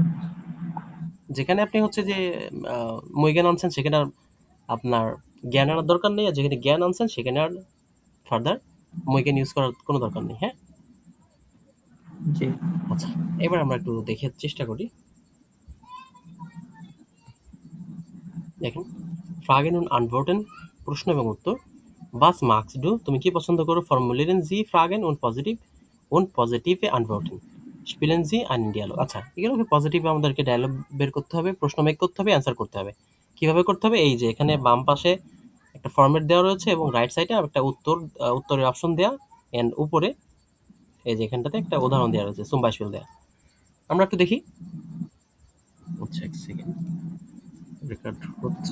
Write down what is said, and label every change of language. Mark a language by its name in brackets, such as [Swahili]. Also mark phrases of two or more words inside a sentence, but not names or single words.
[Bangla] যেখানে আপনি হচ্ছে যে মই জ্ঞান আনছেন সেখানে আর আপনার জ্ঞান আনার দরকার নেই। আর যেখানে জ্ঞান আনছেন সেখানে আর ফার্দার মই জ্ঞান ইউজ করার কোনো দরকার নেই। হ্যাঁ? জি। আচ্ছা, এবার আমরা একটু দেখার চেষ্টা করি। দেখেন, [German] Fragen und antworten, [Bangla] প্রশ্ন এবং উত্তর। [German] Was magst du? [Bangla] তুমি কি পছন্দ করো? [German] Formulieren Sie Fragen und positive Antworten. Spielen Sie einen Dialog। [Bangla] আচ্ছা, এগুলোকে পজিটিভ আমাদেরকে ডায়ালগ বের করতে হবে, প্রশ্ন মেক করতে হবে, অ্যান্সার করতে হবে। কিভাবে করতে হবে? এই যে এখানে বাম পাশে একটা ফরম্যাট দেওয়া রয়েছে এবং রাইট সাইডে একটা উত্তরের অপশন দেওয়া, এন্ড উপরে এই যে এখানটাতে একটা উদাহরণ দেওয়া রয়েছে, [German] zum Beispiel [Bangla] দেওয়া। আমরা একটু দেখি। আচ্ছা, এক সেকেন্ড, রেকর্ড হচ্ছে।